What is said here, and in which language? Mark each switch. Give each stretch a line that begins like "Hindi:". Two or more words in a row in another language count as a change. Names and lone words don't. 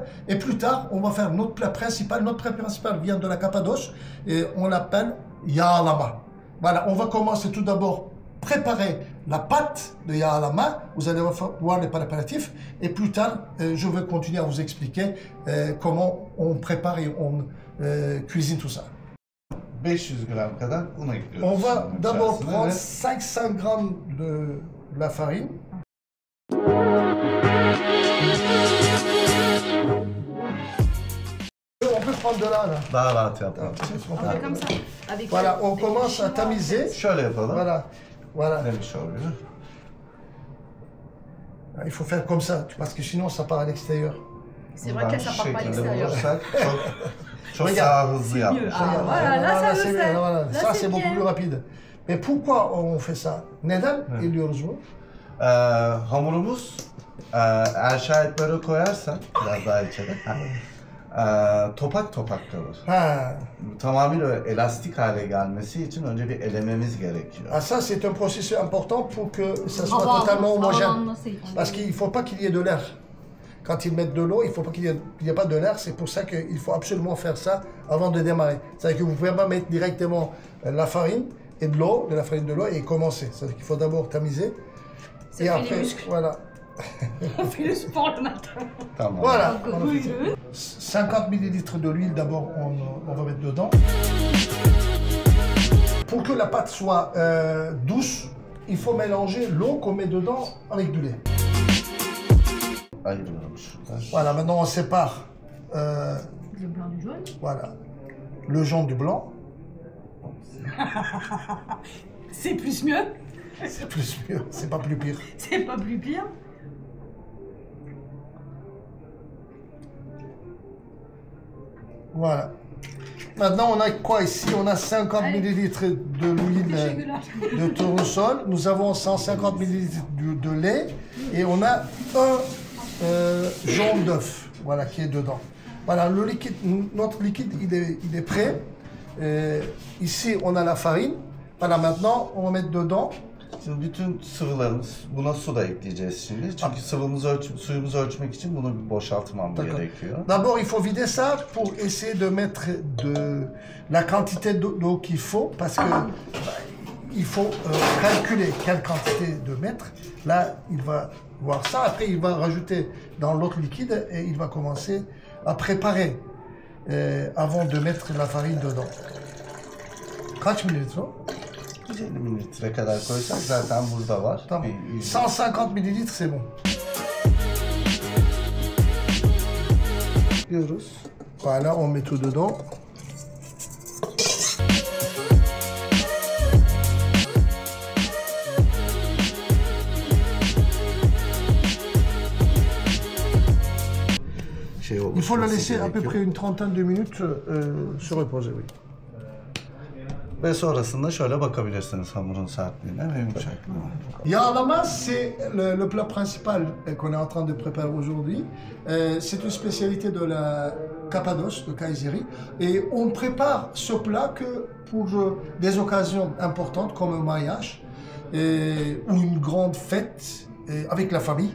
French: Et plus tard, on va faire notre plat principal. Notre plat principal vient de la Cappadoce et on l'appelle yağlama. Voilà, on va commencer tout d'abord préparer la pâte de yağlama. Vous allez voir les préparatifs. Et plus tard, je vais continuer à vous expliquer comment on prépare et on cuisine tout ça.
Turkish: 500 gram kadar un ekliyoruz.
French: On va d'abord
Turkish: içerisine
French: prendre
Turkish: ve
French: 500 grammes de la farine. On peut prendre de là.
Turkish: daha rahat yapalım.
French: On fait comme ça. Avec Voilà, on commence à tamiser.
Turkish: Şöyle yapalım.
French: Voilà.
Turkish: Demiş oluyor.
French: Il faut faire comme ça, parce que sinon ça part à l'extérieur. C'est vrai que ça part pas à l'extérieur.
Turkish: Vurursak çok
French: Regarde.
Turkish: daha hızlı yapmış.
French: mieux. Ah, voilà, là, ça c'est le bien, fait. voilà. Là, Ça c'est c'est beaucoup bien. plus rapide. Mais pourquoi on fait ça?
Turkish: Neden ediyoruz bu? Hamurumuz eğer şahitleri koyarsan biraz daha içeri topak topak kalır. Ah, Tamamıyla elastik hale gelmesi için önce bir elememiz gerekiyor.
French: ah, ça c'est un processus important pour que ça soit totalement homogène. Parce qu'il ne faut pas qu'il y ait de l'air. Quand ils mettent de l'eau, il ne faut pas qu'il y ait pas de l'air. C'est pour ça qu'il faut absolument faire ça avant de démarrer. C'est-à-dire que vous ne pouvez pas mettre directement la farine et de l'eau, de la farine de l'eau et commencer. C'est-à-dire qu'il faut d'abord tamiser. Ça Et fait après, les muscles. voilà. On fait le sport le matin.
Turkish: Tamam.
French: Voilà. Donc, on a fait oui, ça. 50 ml de l'huile d'abord, on va mettre dedans. Pour que la pâte soit douce, il faut mélanger l'eau qu'on met dedans avec du lait.
Turkish: Ayırıyorum şurada.
French: Voilà, maintenant on sépare Le blanc du jaune. voilà, le jaune du blanc. C'est plus mieux. C'est plus mieux, c'est pas plus pire. C'est pas plus pire. Voilà. Maintenant, on a quoi ici? On a 50 ml de l'huile de tournesol. Nous avons 150 ml de lait. Et on a un jaune d'œuf, voilà, qui est dedans. Voilà, le liquide, notre liquide, il est prêt. Ici, on a la farine. Voilà, maintenant, on va mettre dedans.
Turkish: Şimdi bütün sıvılarımız, buna su da ekleyeceğiz şimdi. Çünkü suyumuzu ölçmek için bunu bir boşaltmam gerekiyor.
French: D'abord, il faut vider ça pour essayer de mettre la quantité d'eau qu'il faut, parce que il faut calculer quelle quantité de mettre. Là, il va voir ça. Après, il va rajouter dans l'autre liquide et il va commencer à préparer avant de mettre la farine dedans.
Turkish: Kaç mililitre o? 150 mililitre kadar koysak zaten burada var. Tamam. Bir
French: 150 millilitres c'est bon.
Turkish: diyoruz.
French: Voilà, on met tout dedans. Il faut la laisser à peu près une trentaine de minutes se reposer, oui.
Turkish: Ve sonrasında şöyle bakabilirsiniz hamurun sertliğine ve yumuşaklığına. Yağlama,
French: c'est le plat principal qu'on est en train de préparer aujourd'hui. C'est une spécialité de la Cappadoce, de Kayseri. Et on prépare ce plat que pour des occasions importantes comme un mariage ou une grande fête avec la famille.